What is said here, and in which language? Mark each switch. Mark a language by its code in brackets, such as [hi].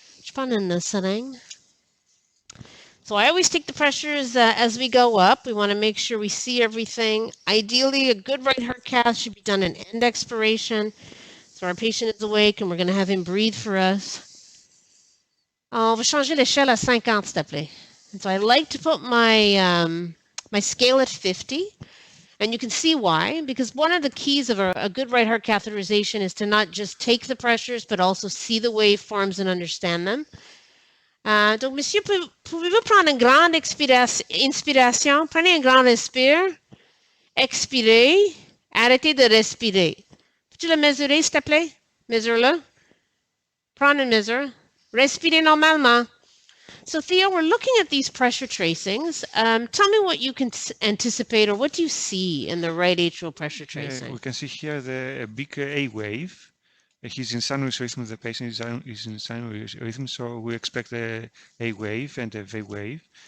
[en] So I always take the pressures as we go up. We want to make sure we see everything. Ideally, a good right heart cath should be done in end expiration. So our patient is awake and we're going to have him breathe for us. [fr] On va changer l'échelle à 50, s'il te plaît. [en] And so I like to put my scale at 50. And you can see why, because one of the keys of a good right heart catheterization is to not just take the pressures, but also see the waveforms and understand them. [fr] Donc, monsieur, pouvez-vous prendre une grande inspiration? Prenez un grand respire. Expirez. Arrêtez de respirer. Peux-tu le mesurer, s'il te plaît? Mesure-le. Prends une mesure. Respirez normalement. [en] So, Theo, we're looking at these pressure tracings. Tell me what you can anticipate, or what do you see in the right atrial pressure tracing? We can see here the big A wave. He's in sinus rhythm. The patient is in sinus rhythm, so we expect a wave and a V wave.